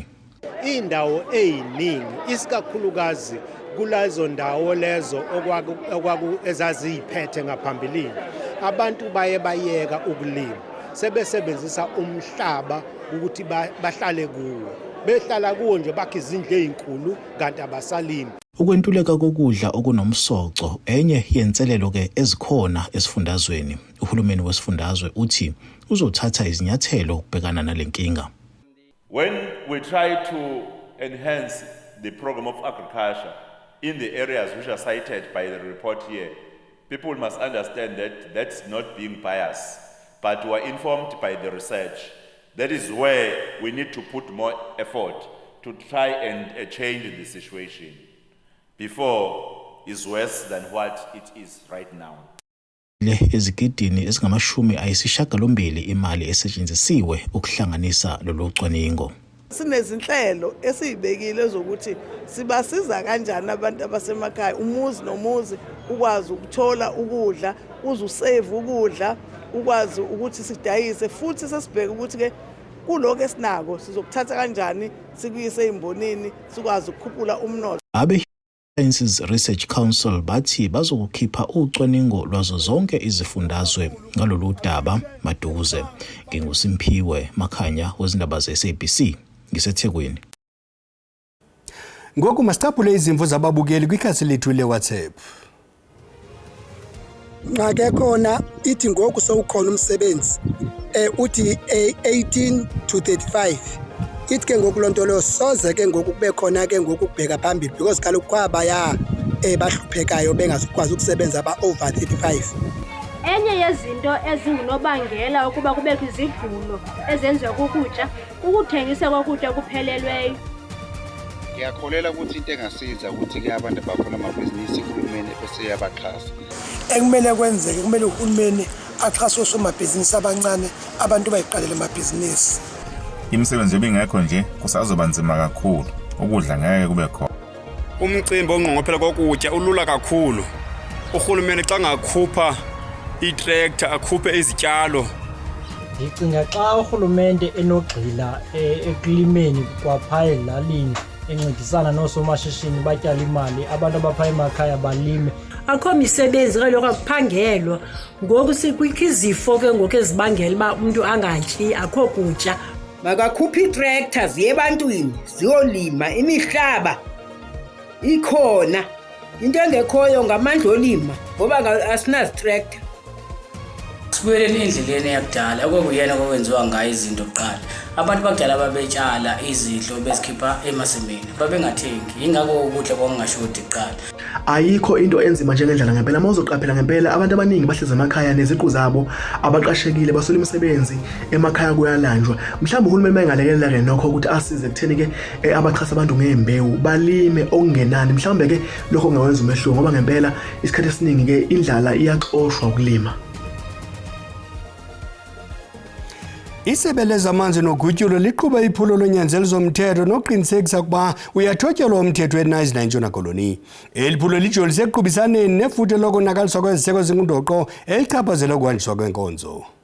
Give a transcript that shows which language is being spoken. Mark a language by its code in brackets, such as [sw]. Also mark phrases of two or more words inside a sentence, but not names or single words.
[zu] Indawo eyiningi isikakhulukazi kulazo ndawo lezo ezaziyiphethe ngaphambilini, abantu baye bayeka ukulima, sebesebenzisa umhlaba ukuthi bahlale kuwo. Behlala kuwo nje bakhe izindlu ezinkulu kanti abasalimi. Ukwentuleka kokudla okunomsoco enye yenselelo ke ezikhona esifundazweni. Uhulumeni wesifundazwe uthi uzothatha izinyathelo ukubhekana nalenkinga. [en] When we try to enhance the program of agriculture in the areas which are cited by the report here, people must understand that that's not being biased, but we are informed by the research. That is where we need to put more effort to try and change the situation before it's worse than what it is right now. [zu] Le ezigidini ezingamashumi ayisishiyagalombili imali esetshenzisiwe ukuhlanganisa lolu cwaningo. Sinezinhlelo esizibekile zokuthi sibasiza kanjani abantu abasemakhaya, umuzi nomuzi ukwazi ukuthola ukudla, uzusave ukudla, ukwazi ukuthi sidayise, futhi sesibheke ukuthi ke kuloko esinako sizokuthatha kanjani sikuyise ezimbonini sikwazi ukukhuphula umnotho. Sciences Research Council bathi bazokukhipha ucwaningo lwazo zonke izifundazwe ngalolu daba maduze. NginguSimphiwe Makhanya wezindaba ze-SABC ngiseThekwini. [xh] Ngoku masithaphule izimvo zababukeli kwikhasi lethu leWhatsApp. Ngake khona ithi ngoku sowukhona umsebenzi uthi 18 to 35. Ithi ke ngoku lonto lo soze ke ngoku kube khona ke ngoku kubheka phambili because kaloku kwabaya bahluphekayo bengazikwazi ukusebenza ba over 35. Enye yezinto ezingunobangela ukuba kubekho izigulo ezenziwa kukutya ukuthengisa kokutya kuphelelweyo. [zu] Ngiyakholela ukuthi into engasiza ukuthi ke abantu abafuna amabhizinisi uhulumeni bese yabaxhasa. Ekumele kwenzeke kumele uhulumeni axhase osomabhizinisi abancane abantu bayiqalela amabhizinisi. Imisebenzi ebingekho nje kusazoba nzima kakhulu, ukudla ngeke kube khona. [xh] Umcimbi ongqongophela kokutya ulula kakhulu. Uhulumeni xa ngakhupha i-tractor akhuphe izityalo. Ndicinga xa uhulumende enogxila ekulimeni kwaphaya elalini encedisana noosomashishini batyala imali, abantu abaphaya emakhaya balime. Akho misebenzi kaloku akuphangelwa, ngoku sikwikho izifo ke ngoku ezibangela uba umuntu angatyi, akho kutya. Makakhuphe i-tractor ziye ebantwini ziyolima, imihlaba ikhona, into engekhoyo ngamandla olima ngoba asinazi tractor. [zu] Sibuyeleni endleleni yakudala okuyena okwenziwa ngayo izinto kuqala. Abantu bakudala babetshala izidlo bezikhipha emasimini. Babengathengi. Ingakho ukudla kwangashodi kuqala. Ayikho into enzima njengendlela ngempela mawuzoqaphela ngempela abantu abaningi bahleze emakhaya neziqu zabo abaqashekile basola imisebenzi emakhaya kuyalanjwa. Mhlawumbe uhulumeni bayingalekelela ke nokho ukuthi asize kutheni ke abaqhasa abantu ngembewu balime okungenani. Mhlawumbe ke lokho kungawenza umehluko ngoba ngempela isikhathi esiningi ke indlala iyaxoshwa ukulima. [xh] Isebe lezamanzi nogutyulo liqhube iphulo lonyanzelo zomthetho noqinisekisa ukuba uyathotyelwa umthetho eNice Ntshona Koloni. Eli phulo lijolise ekuqubisaneni nefuthe lokonakaliswa kweziseko zingundoqo elichaphazela ukuhanjiswa kwenkonzo.